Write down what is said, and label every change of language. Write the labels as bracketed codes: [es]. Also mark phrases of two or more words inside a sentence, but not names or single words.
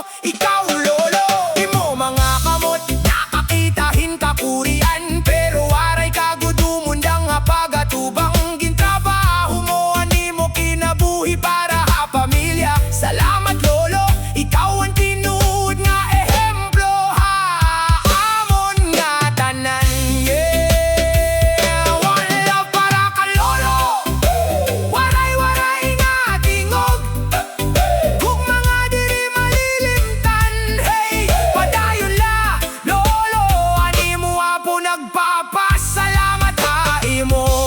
[war] Ikaw lolo, imo mga kamot, nakakitahin kakurian. Pero waray kagudumundang nga pagatubang, gintrabaho mo animo kinabuhi para ha pamilya. Salamat lolo, ikaw ang tinuod nga ehemplo, ha amon nga tanan. [en] Yeah, one love [war] para ka lolo. Waray-waray nga tingog, gugma nga diri malilimtan. Hey, padayon la lolo, animo apo nagpapasalamat ha imo.